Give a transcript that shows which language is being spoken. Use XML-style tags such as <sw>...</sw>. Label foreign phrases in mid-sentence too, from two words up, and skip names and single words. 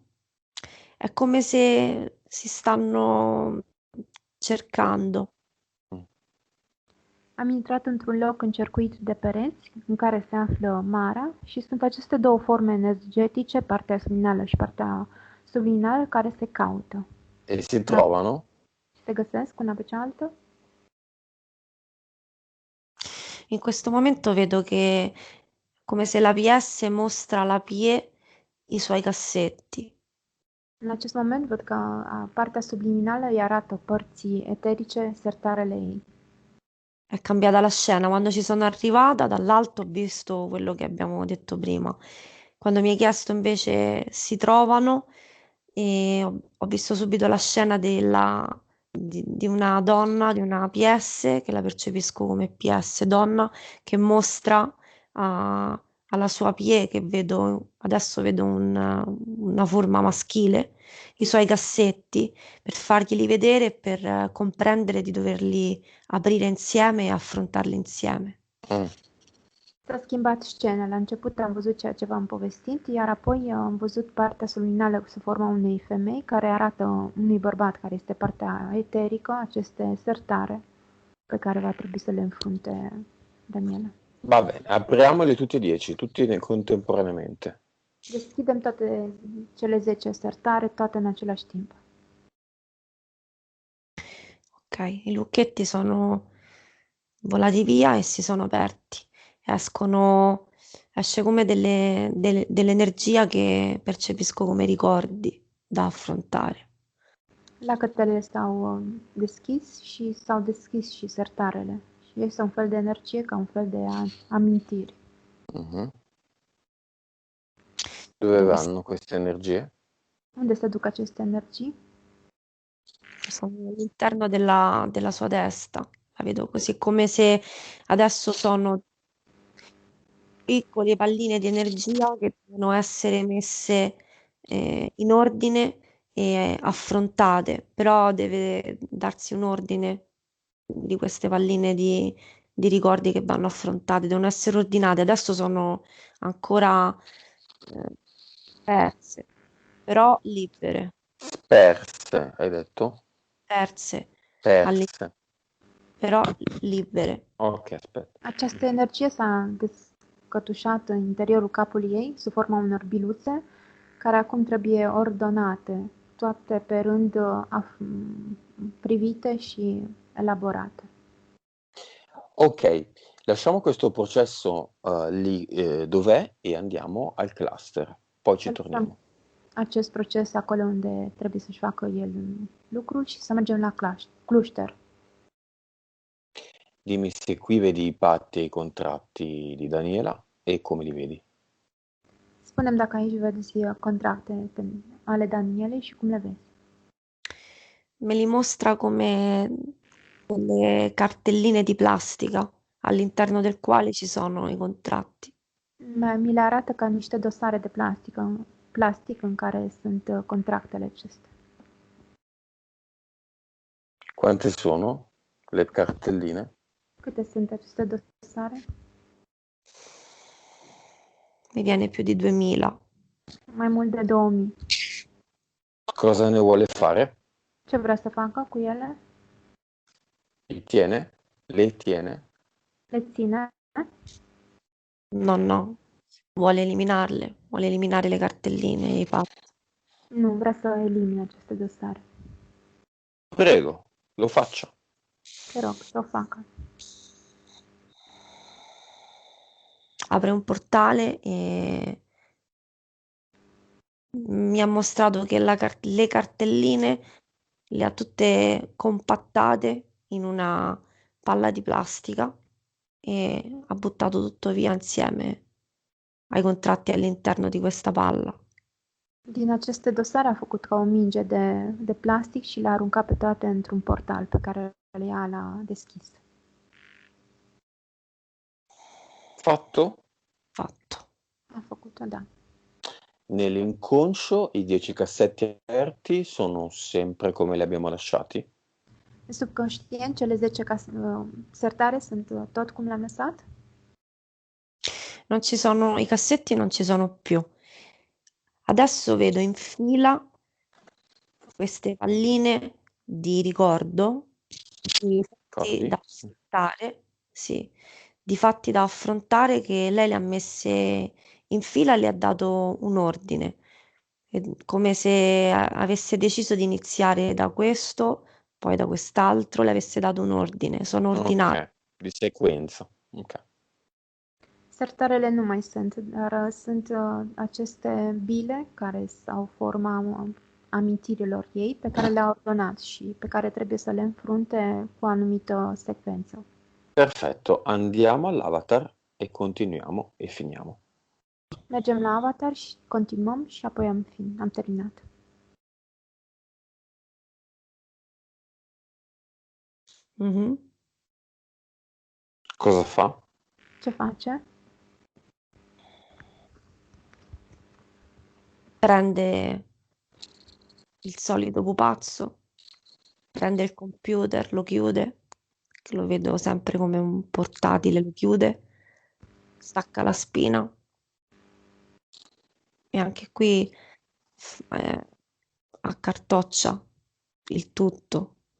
<it>È come se si stanno cercando.</it> <ro>Am intrat într-un loc încercuit de pereți, în care se află marea, și sunt aceste două forme energetice, partea subliminală și partea subliminală, care se caută.</ro> <it>E si trovano?</it> <ro>Se găsesc una pe cealaltă?</ro> <it>In questo momento vedo che come se la PS mostra alla PE i suoi cassetti.</it> <ro>În acest moment văd că partea subliminală îi arată părții eterice sertarele ei.</ro> <it>È cambiata la scena. Quando ci sono arrivata dall'alto ho visto quello che abbiamo detto prima. Quando mi hai chiesto invece si trovano e ho visto subito la scena di una donna, di una PS, che la percepisco come PS donna, che mostra alla sua PE, che vedo, adesso vedo una forma maschile, i suoi cassetti, per farglieli vedere e per comprendere di doverli aprire insieme e affrontarli insieme.</it> <ro>S-a schimbat scena. La început am văzut ceea ce v-am povestit, iar apoi am văzut partea subliminală sub forma unei femei care arată unui bărbat care este partea eterică, aceste sertare pe care va trebui să le înfrunte Daniela.</ro> <it>Va bene, apriamoli tutti e 10, tutti contemporaneamente.</it> <ro>Deschidem toate cele 10 sertare, toate în același timp.</ro> <it>Ok, i lucchetti sono volati via e si sono aperti. Esce come dell'energia che percepisco come ricordi da affrontare.</it> <ro>Lacătele s-au deschis și s-au deschis și sertarele. Și este un fel de energie ca un fel de amintiri.</ro> <it>Dove vanno queste energie?</it> <ro>Unde se duc aceste energii?</ro> <it>Sono all'interno della sua testa. La vedo così, come se adesso sono piccole palline di energia che devono essere messe in ordine e affrontate, però deve darsi un ordine di queste palline di ricordi che vanno affrontate, devono essere ordinate. Adesso sono ancora perse, però libere. Perse, hai detto? Perse, Perse. però libere. Ok, aspetta.</it> <ro>Această energie s-a descătușat în interiorul capului ei, sub forma unor biluțe, care acum trebuie ordonate, toate pe rând privite și elaborate.</ro> <it>Ok, lasciamo questo processo lì dov'è e andiamo al cluster. Poi ci torniamo.</it> <ro>Acest proces acolo unde trebuie să-și facă el lucrul și să mergem la cluster.</ro> <it>Dimmi se qui vedi i patti e i contratti di Daniela e come li vedi.</it> <ro>Spune-mi dacă aici vezi contracte ale Danielei și cum le vezi.</ro> <it>Me li mostra come delle cartelline di plastica all'interno del quale ci sono i contratti.</it> <ro>Mi le arată ca niște dosare de plastic în care sunt contractele acestea.</ro> <it>Quante sono le cartelline?</it> <ro>Câte sunt aceste dosare?</ro> <it>Mi viene più di 2000.</it> <ro>Mai mult de 2000.</ro> <it>Cosa ne vuole fare?</it> <ro>Ce vrea să facă cu ele?</ro> <it>Li tiene? Le tiene?</it> <ro>Le ține?</ro> <it>No, vuole eliminarle, vuole eliminare le cartelline e i patti.</it> <ro>Nu, vrea să elimine aceste dosare.</ro> <it>Prego, lo faccia.</it> <ro>Te rog, să o facă.</ro> <it>Apre un portale e mi ha mostrato che le cartelline le ha tutte compattate in una palla di plastica e ha buttato tutto via insieme ai contratti all'interno di questa palla.</it> <ro>Din aceste dosare a făcut ca o minge de plastic și le-a aruncat pe toate într-un portal pe care ea l-a deschis.</ro> <it>Fatto? Fatto.</it> <ro>A făcut-o, da.</ro> <it>Nell'inconscio i 10 cassetti aperti sono sempre come li abbiamo lasciati?</it> <ro>În subconștient, cele 10 sertare sunt tot cum le-am lăsat?</ro> <it>Non ci sono, i cassetti non ci sono più. Adesso vedo in fila queste palline di ricordo, di fatti Ricordi? da affrontare, sì, di fatti da affrontare che lei le ha messe in fila e le ha dato un ordine, come se avesse deciso di iniziare da questo, poi da quest'altro, le avesse dato un ordine. Sono ordinate. Ok, di sequenza. Ok.</it> <ro>Sertarele nu mai sunt, dar sunt aceste bile care au forma amintirilor ei, pe care le-a ordonat și pe care trebuie să le înfrunte cu o anumită secvență.</ro> <it>Perfetto, andiamo all'avatar e continuiamo e finiamo.</it> <ro>Mergem la avatar și continuăm și apoi am terminat. Mhm.</ro> <it>Cosa fa?</it> <ro>Ce face?</ro> <it>Prende il solito pupazzo, prende il computer, lo chiude, che lo vedo sempre come un portatile, lo chiude, stacca la spina e anche qui accartoccia il tutto.</it>